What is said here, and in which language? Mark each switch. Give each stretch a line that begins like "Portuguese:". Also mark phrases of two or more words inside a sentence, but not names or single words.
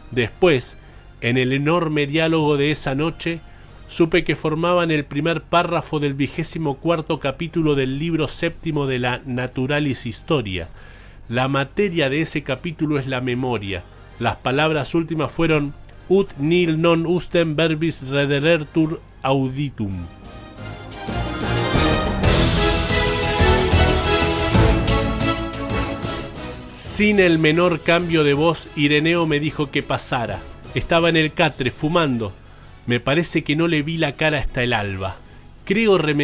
Spanish: Después, en el enorme diálogo de esa noche, supe que formaban el primer párrafo del 24º capítulo del libro séptimo de la Naturalis Historia. La materia de ese capítulo es la memoria. Las palabras últimas fueron
Latin: ut nil non ustem verbis rederertur auditum.
Spanish: Sin el menor cambio de voz, Ireneo me dijo que pasara. Estaba en el catre, fumando. Me parece que no le vi la cara hasta el alba.